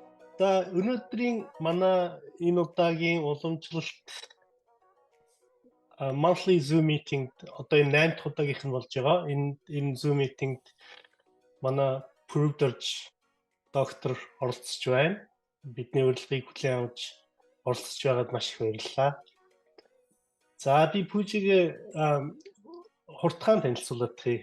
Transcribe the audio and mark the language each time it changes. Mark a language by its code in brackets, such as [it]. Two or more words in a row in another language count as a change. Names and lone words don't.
[mn] За өнөөдрийн манай энэ удаагийн уламжлалт [en] monthly Zoom meeting [mn] одоо энэ 8 дахь удаагийнх нь болж байгаа. Энэ [en] Zoom meeting- [mn] д манай Prudurge доктор оролцож байна. Бидний урилгыг хүлээн авч оролцож байгаад маш их баярлалаа. За би Пүүжигээ хурдхан танилцуулах.